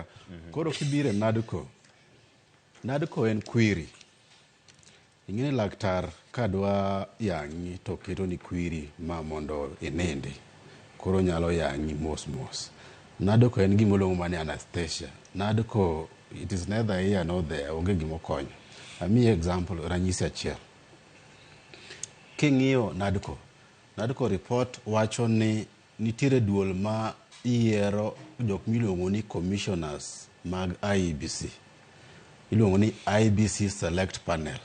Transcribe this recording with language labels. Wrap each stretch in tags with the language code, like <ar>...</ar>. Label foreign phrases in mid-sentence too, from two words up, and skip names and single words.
<luo>Koro kibire NADCO en kwiri. Ing'eni laktar kadwa yangi to keto ni kwiri ma mondo inindi. Koro nyalo yangi mos. NADCO en gimolongo mani anesthesia.</luo> <en>NADCO it is neither here nor there,</en> <luo>onge gima okonyo. Ami example ranyisi achiel. King'iyo NADCO report wacho ni nitiere duol ma iyiero jok miluongo ni commissioners mag IEBC. Iluongo ni</luo> <en>IEBC select panel.</en>